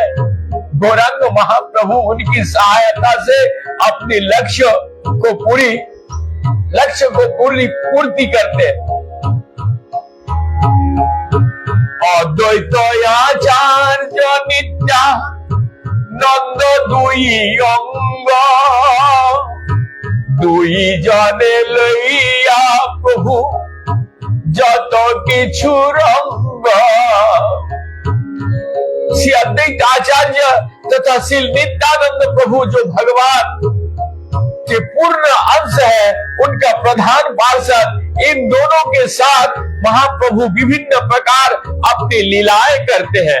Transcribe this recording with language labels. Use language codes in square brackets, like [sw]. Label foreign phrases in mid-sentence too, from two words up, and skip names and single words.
[hi] गौरांग महाप्रभु उनकी सहायता से अपने लक्ष्य को पूर्ति करते हैं। [bn] অদ্বৈত আচার্য নিত্যানন্দ দুই অঙ্গ, দুই জনে লইয়া প্রভু যত কিছু रंग। [hi] श्री अद्वैत आचार्य तथा श्री नित्यानंद प्रभु जो भगवान के पूर्ण अंश है, उनका प्रधान पार्षद, इन दोनों के साथ महाप्रभु विभिन्न प्रकार अपनी लीलाएं करते हैं।